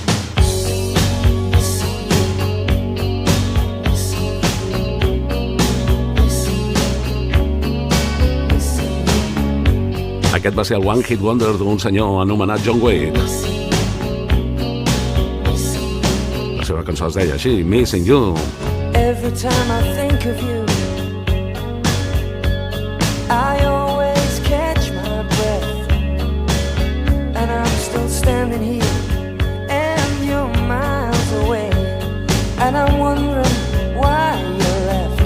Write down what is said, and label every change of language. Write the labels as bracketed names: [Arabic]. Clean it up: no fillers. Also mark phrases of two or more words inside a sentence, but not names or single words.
[Catalan] Aquest va ser el [English] One Hit Wonder [Catalan] d'un senyor anomenat John Waite. La seva cançó es deia així, Missing You. [English] Every time I think of you, I always catch my breath, and I'm still standing here, and you're miles away, and I'm wondering why you left.